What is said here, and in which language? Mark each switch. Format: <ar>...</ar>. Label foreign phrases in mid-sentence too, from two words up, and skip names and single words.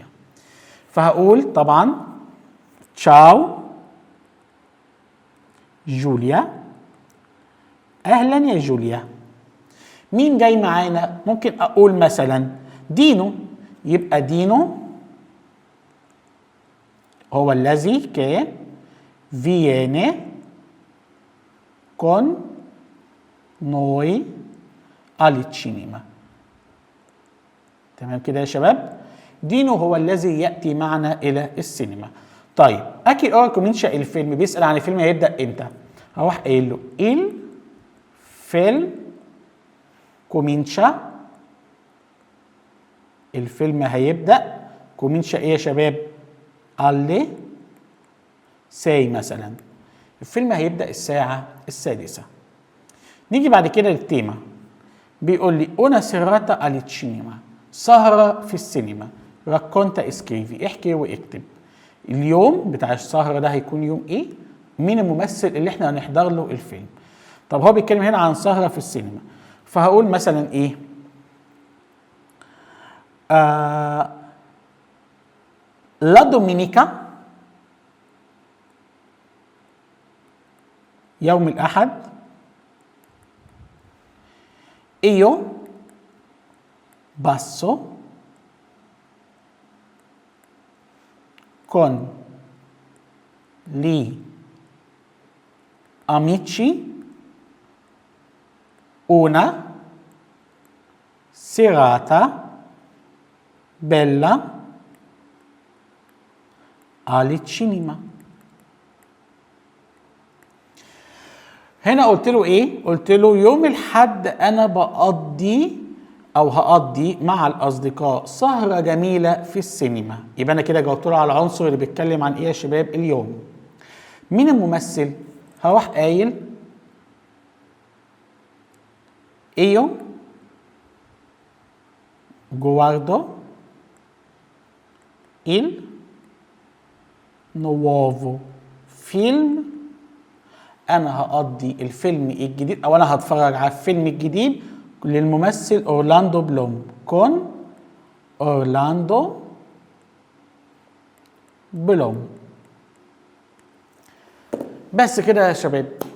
<ar>فهقول طبعا تشاو جوليا، اهلا يا جوليا. مين جاي معانا؟ ممكن اقول مثلا دينو، يبقى دينو هو الذي كان</ar> <it>viene con noi al cinema.</it> <ar>تمام كده يا شباب؟ دينو هو الذي يأتي معنا إلى السينما. طيب</ar> <it>a che ora comincia</it> <ar>الفيلم، بيسأل عن الفيلم هيبدأ إمتى؟ هروح قايل له</ar> <it>il film comincia،</it> <ar>الفيلم هيبدأ كومينشا إيه يا شباب؟</ar> <it>alle 6 مثلا.</it> <ar>الفيلم هيبدأ الساعة 6. نيجي بعد كده للتيمة. بيقول لي</ar> <it>una serata al cinema،</it> <ar>سهرة في السينما.</ar> <it>racconta scrivi,</it> <ar>احكي واكتب. اليوم بتاع السهرة ده هيكون يوم ايه؟ مين الممثل اللي احنا هنحضر له الفيلم؟ طب هو بيتكلم هنا عن سهرة في السينما، فهقول مثلا ايه؟</ar> <it>la domenica,</it> <ar>يوم الأحد.</ar> <it>io passo con gli amici una serata bella al cinema.</it> <ar>هنا قلت له ايه؟ قلت له يوم الحد انا بقضي او هقضي مع الاصدقاء سهرة جميلة في السينما. يبقى انا كده جاوبت له على العنصر اللي بيتكلم عن ايه يا شباب؟ اليوم. مين الممثل؟ هروح قايل</ar> <it>io guardo il nuovo film،</it> <ar>انا هقضي الفيلم الجديد او انا هتفرج على الفيلم الجديد للممثل اورلاندو بلوم. كون اورلاندو بلوم. بس كده يا شباب.</ar>